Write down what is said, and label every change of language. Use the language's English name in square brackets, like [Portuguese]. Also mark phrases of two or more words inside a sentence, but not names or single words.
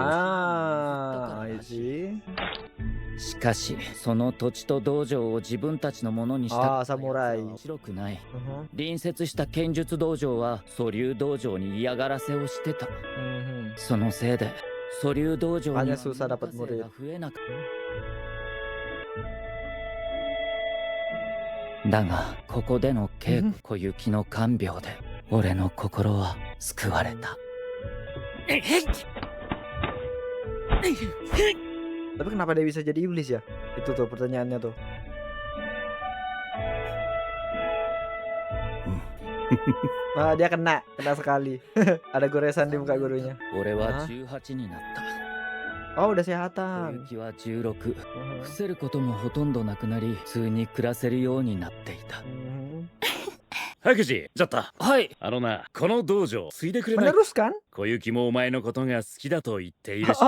[Indonesian] Ah, isi. [Japanese] しかしその土地と道場を自分たちのものにした [Indonesian] Ah, samurai. [Japanese] 面白くない。隣接した剣術道場は蘇竜道場に嫌がらせをしてた。そのせいで蘇竜道場に [Indonesian] Hanya susah dapat [Japanese] 数が [Indonesian] murid. [Japanese] 増えなくだがここでの稽古、小雪の看病で俺の心は救われた。 [Indonesian] Tapi kenapa dia bisa jadi iblis ya? Itu tuh pertanyaannya tuh. Ah, dia kena sekali. Ada goresan di muka gurunya. [Japanese] 俺は18になった。 [Indonesian] Oh, udah [Japanese] 小 [Indonesian] sehatan. [Japanese] 雪は16。伏せることもほとんどなくなり、普通に暮らせるようになっていた。白磁、ちょっと。はい。あのな、この道場継いでくれない？ [Indonesian] Meneruskan? [Japanese] 小雪もお前のことが好きだと言っているし。